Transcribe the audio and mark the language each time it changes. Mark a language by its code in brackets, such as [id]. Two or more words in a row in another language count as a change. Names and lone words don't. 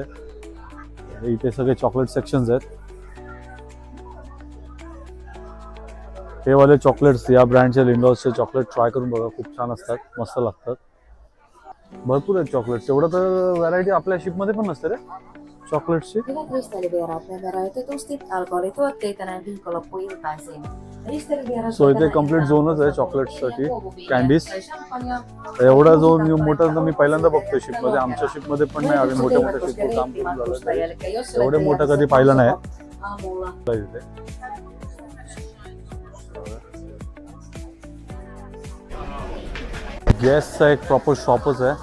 [mr] इथे सगळे [en] chocolate sections [mr] आहेत. हे वाले चॉकलेट्स, या ब्रँडचे लिंडॉसचे चॉकलेट ट्राय करून बघा, खूप छान असतात, मस्त लागतात. भरपूर आहेत चॉकलेट्स. एवढं तर व्हरायटी आपल्या शिपमध्ये पण नसते रे चॉकलेट्सची. [fi] Hyvät risteilyvieraat, me veroitetusti alkoholituotteita näin viikonloppuiltaisin. Risteilyvieraat [mr] सो इथे कम्प्लीट झोनच आहे चॉकलेट्ससाठी, कॅन्डीज. एवढा झोन मोठा तर मी पहिल्यांदा बघतोय शिपमध्ये. आमच्या शिपमध्ये पण नाही, आम्ही मोठ्या मोठ्या शिपवर काम करून झालं. एवढे मोठं कधी पाहिलं नाही इथे. गॅसचा एक प्रॉपर शॉपच आहे.